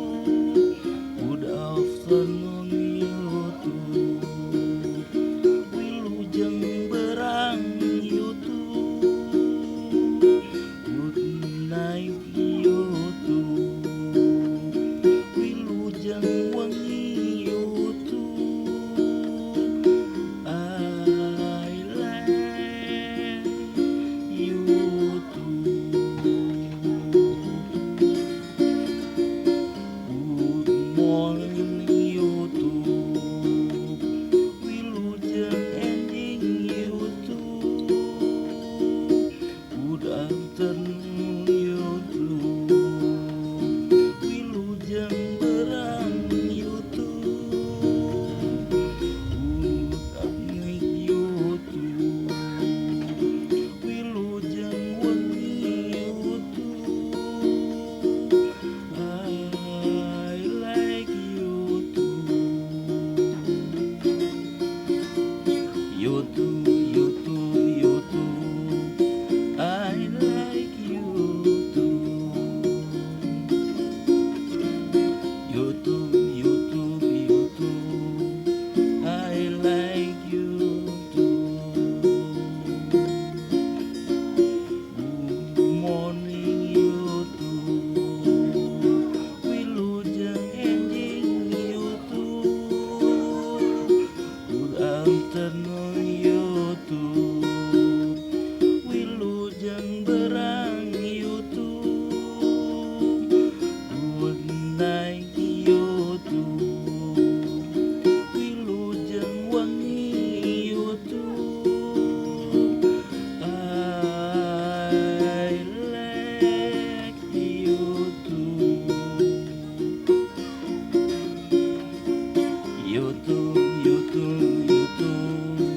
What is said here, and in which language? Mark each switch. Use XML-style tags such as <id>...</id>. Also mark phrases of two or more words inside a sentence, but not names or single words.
<en>Good afternoon YouTube,</en> <su>wilujeng berang YouTube.</su> <en>Good night YouTube,</en> <su>wilujeng wengi YouTube.</su> <en>I like YouTube. Good morning YouTube,</en> <su>wilujeng ending</su> <en>YouTube. Good afternoon YouTube,</en> <su>wilujeng berang YouTube.</su> <en>Good night YouTube,</en> <su>wilujeng wengi YouTube.</su> <en>I like YouTube. YouTube, YouTube, YouTube. I like YouTube. YouTube, YouTube, YouTube. I like YouTube. Good morning YouTube,</en> <su>wilujeng enjing YouTube.</su> <en>Good afternoon YouTube,</en> <su>wilujeng berang YouTube.</su> <en>Good night YouTube,</en> <su>wilujeng wengi YouTube.</su> <en>I like YouTube. YouTube, YouTube, YouTube.</en>